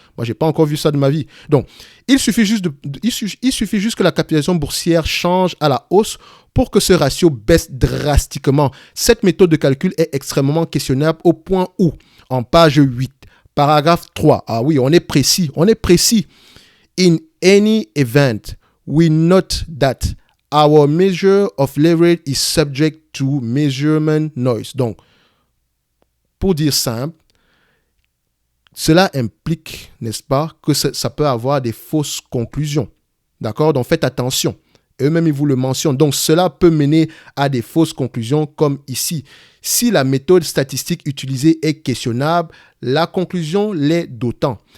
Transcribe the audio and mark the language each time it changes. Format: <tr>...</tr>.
<fr>Moi, je n'ai pas encore vu ça de ma vie. Donc, il suffit juste que la capitalisation boursière change à la hausse pour que ce ratio baisse drastiquement. Cette méthode de calcul est extrêmement questionnable au point où, en page 8, paragraphe 3, ah oui, on est précis.</fr> <en>In any event, we note that our measure of leverage is subject to measurement noise.</en> <fr>Donc, pour dire simple, cela implique, n'est-ce pas, que ça peut avoir des fausses conclusions. D'accord? Donc, faites attention. Eux-mêmes, ils vous le mentionnent. Donc, cela peut mener à des fausses conclusions comme ici. Si la méthode statistique utilisée est questionnable, la conclusion l'est d'autant.</fr>